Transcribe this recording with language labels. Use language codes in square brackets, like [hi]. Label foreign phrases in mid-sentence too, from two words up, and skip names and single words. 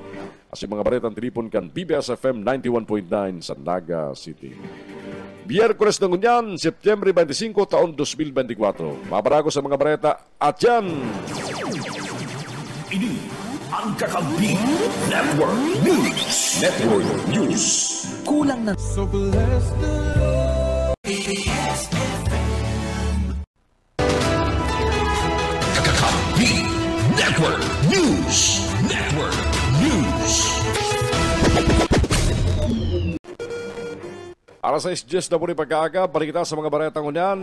[bik] As yung mga baretang tilipon kan BBS FM 91.9 sa Naga City. Biyerkules ng Unyan, September 25, taon 2024. Mabarago sa mga bareta at yan. Ini ang Kakampi Network News. Network News. Kulang na. [en] So bless the [bik] Kakampi Network News. Network News. Alas 6:10 na po rin pagkaaga, balik kita sa mga baretang unyan.